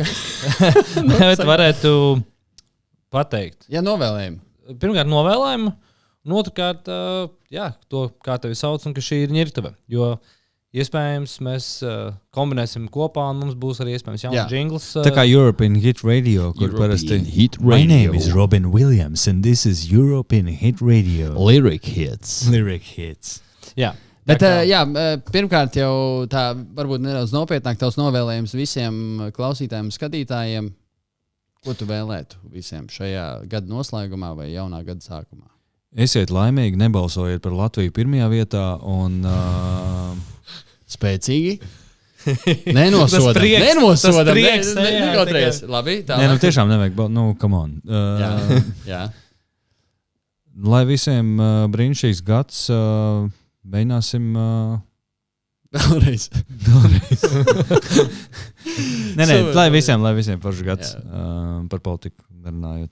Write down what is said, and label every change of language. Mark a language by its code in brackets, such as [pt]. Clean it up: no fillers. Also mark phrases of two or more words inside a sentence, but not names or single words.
[lv] Vai tu varētu... pateikt. Jā, novēlējumu. Pirmkārt, novēlējumu, un otrkārt, to, kā tevi sauc, un ka šī ir ņirtave. Jo iespējams mēs kombinēsim kopā, un mums būs arī iespējams jauns jingls. Tā kā European Hit Radio, kur parasti [en] My name is Robin Williams, and this is European Hit Radio. Lyric hits. Lyric hits. [lv] Jā. Bet, pirmkārt, jau tā varbūt nedaudz nopietnāk tavs novēlējums visiem klausītājiem un skatītājiem. Ko tu vēlētu visiem šajā gada noslēgumā vai jaunā gada sākumā? Esiet laimīgi, nebalsojiet par Latviju pirmajā vietā un spēcīgi. Nenosodam. Nekotreiz. Labi, tā. Nē, tiešām nevajag, [en] come on. [lv] Jā. Lai visiem brīnišķīgs gads, mēģināsim... Vēlreiz. Nē, lai visiem foršs gads par politiku nerunājot.